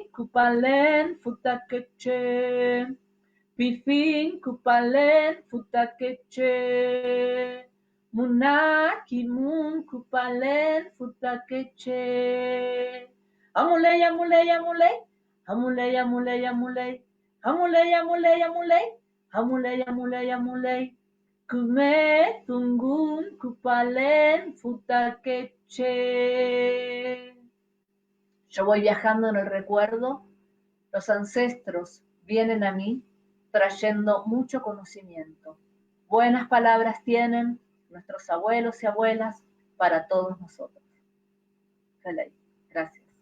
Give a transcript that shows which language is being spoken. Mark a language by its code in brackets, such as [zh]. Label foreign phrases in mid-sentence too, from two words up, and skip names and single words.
[arn] kupalen, futakeche, pifin, kupalen, futakeche, munakimun, kupalen, futakeche, amuley, amuley, amuley, amuley, amuley, amuley, amuley, amuley, amuley, amuley, amuley, amuley, kume, tungun, kupalen, futakeche. [es] Yo voy viajando en el recuerdo, los ancestros vienen a mí trayendo mucho conocimiento. Buenas palabras tienen nuestros abuelos y abuelas para todos nosotros. Gracias.